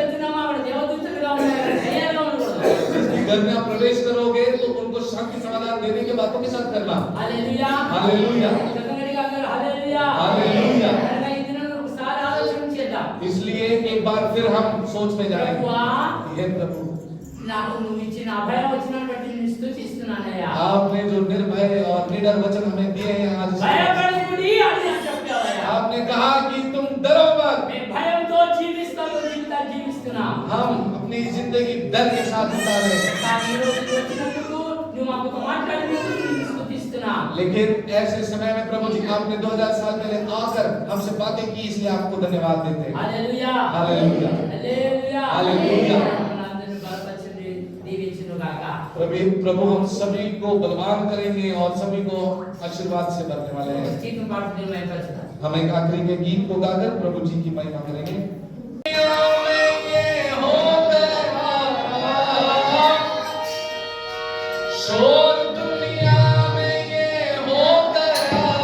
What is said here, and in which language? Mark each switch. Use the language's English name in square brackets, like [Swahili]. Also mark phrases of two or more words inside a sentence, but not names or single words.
[Hindi] घर में आप प्रवेश करोगे तो उनको शांति समाधान देने के बातों के साथ करना। हालेलुया। हालेलुया। हालेलुया। इसलिए एक बार फिर हम सोच में जाएंगे, हे प्रभु [Telugu] నాకు నువ్వు ఇచ్చిన అభయం వచనాన్ని బట్టి నిన్ను స్తుతిస్తున్నానయ్యా। [Hindi] आपने जो निर्भय और निडर वचन हमें दिए हैं आज, [Telugu] భయపడకుడి అని చెప్పావయ్యా। [Hindi] आपने कहा कि तुम डरो मत। [Telugu] మేము భయంతో జీవిస్తాము, జీవితాన్ని జీవిస్తున్నాం। [Hindi] हम अपनी जिंदगी डर के साथ बिता रहे हैं। [Telugu] కానీ ఈ రోజు వచ్చినందుకు నువ్వు మాతో మాట్లాడినందుకు నిన్ను స్తుతిస్తున్నాం। [Hindi] लेकिन ऐसे समय में प्रभु जी आपने 2000 साल पहले आकर हमसे बातें की, इसलिए आपको धन्यवाद देते हैं। [Telugu] హల్లెలూయా। [Hindi] हालेलुया। [Telugu] హల్లెలూయా। [Hindi] हालेलुया। [Telugu] మనందరిని బలపరచండి, దీవించును గాక। [Hindi] प्रभु हम सभी को बलवान करेंगे और सभी को आशीर्वाद से भरने वाले हैं। [Telugu] జీవితం పాడుతూ మైపరచుదాం। [Hindi] हम एक आखिरी के गीत को गाकर प्रभु जी की महिमा करेंगे। शोर दुनिया में ये हो गया,